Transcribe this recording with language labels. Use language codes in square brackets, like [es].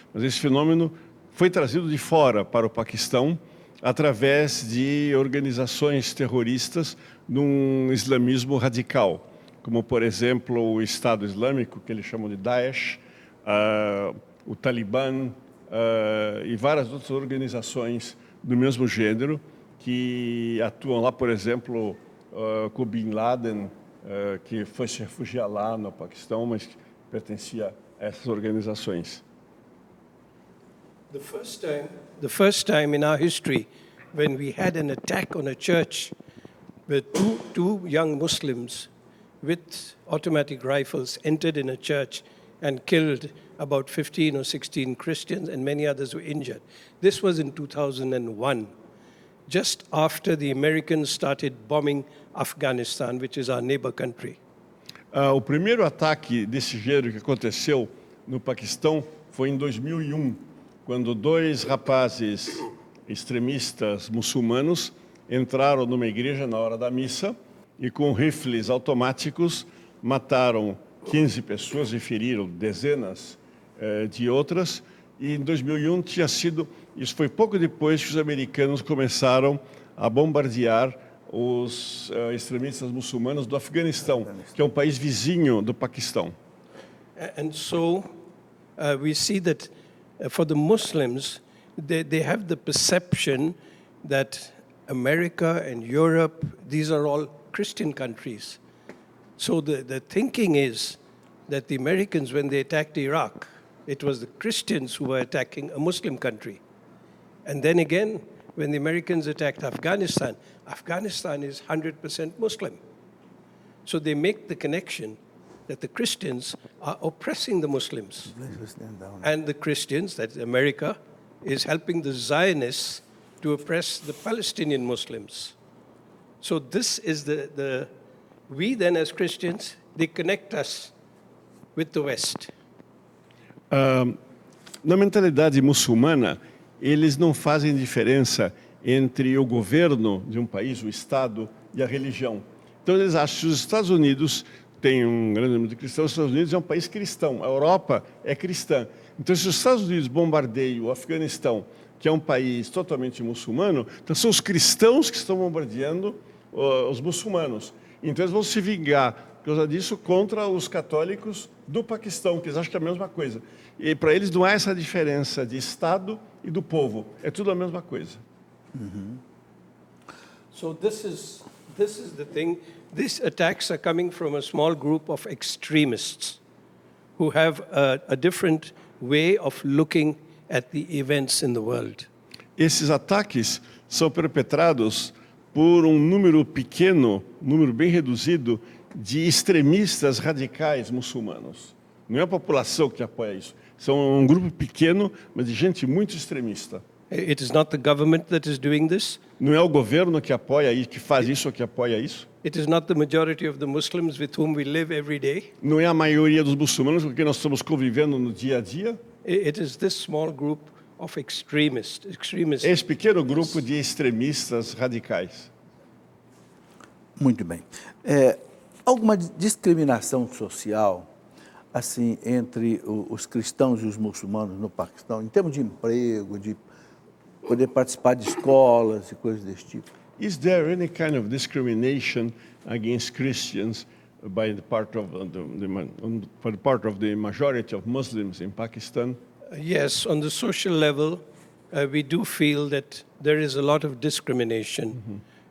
[pt] Mas esse fenômeno foi trazido de fora para o Paquistão através de organizações terroristas num islamismo radical, como, por exemplo, o Estado Islâmico, que eles chamam de Daesh, o Talibã e várias outras organizações do mesmo gênero que atuam lá, por exemplo, com Bin Laden, que foi se refugiar lá no Paquistão, mas pertencia a essas organizações. [en] The first time in our history when we had an attack on a church where two young Muslims with automatic rifles entered in a church and killed about 15 or 16 Christians and many others were injured. This was in 2001, just after the Americans started bombing Afghanistan, which is our neighbor country. [pt] O primeiro ataque desse gênero que aconteceu no Paquistão foi em 2001, quando dois rapazes extremistas muçulmanos entraram numa igreja na hora da missa e com rifles automáticos mataram 15 pessoas e feriram dezenas de outras. E em 2001 tinha sido, isso foi pouco depois que os americanos começaram a bombardear os extremistas muçulmanos do Afeganistão, que é um país vizinho do Paquistão. [en] And so we see that for the Muslims, they have the perception that America and Europe, these are all Christian countries. So the thinking is that the Americans, when they attacked Iraq, it was the Christians who were attacking a Muslim country. And then again, when the Americans attacked Afghanistan, Afghanistan is 100% Muslim. So they make the connection that the Christians are oppressing the Muslims. And the Christians, that America, is helping the Zionists to oppress the Palestinian Muslims. So this is we then as Christians, they connect us with the West. [pt] Na mentalidade muçulmana, eles não fazem diferença entre o governo de um país, o Estado, e a religião. Então, eles acham que os Estados Unidos têm um grande número de cristãos, os Estados Unidos é um país cristão, a Europa é cristã. Então, se os Estados Unidos bombardeiam o Afeganistão, que é um país totalmente muçulmano, então são os cristãos que estão bombardeando os muçulmanos. Então, eles vão se vingar, por causa disso, contra os católicos do Paquistão, que eles acham que é a mesma coisa. E para eles não há essa diferença de Estado e do povo, é tudo a mesma coisa. [en] So this is the thing. These attacks are coming from a small group of extremists who have a different way of looking at the events in the world. [pt] Esses ataques são perpetrados por um número pequeno, número bem reduzido, de extremistas radicais muçulmanos. Não é a população que apoia isso. São um grupo pequeno, mas de gente muito extremista. [en] It is not the government that is doing this. [pt] Não é o governo que apoia isso, que faz isso ou que apoia isso. [en] It is not the majority of the Muslims with whom we live every day. [pt] Não é a maioria dos muçulmanos com quem nós estamos convivendo no dia a dia. [en] It is this small group of extremists. [pt] Esse pequeno grupo de extremistas radicais. Muito bem. Alguma discriminação social assim entre os cristãos e os muçulmanos no Paquistão, em termos de emprego, de poder participar de escolas e coisas desse tipo? [en] Is there any kind of discrimination against Christians by the part of the majority of Muslims in Pakistan? Yes, on the social level, we do feel that there is a lot of discrimination.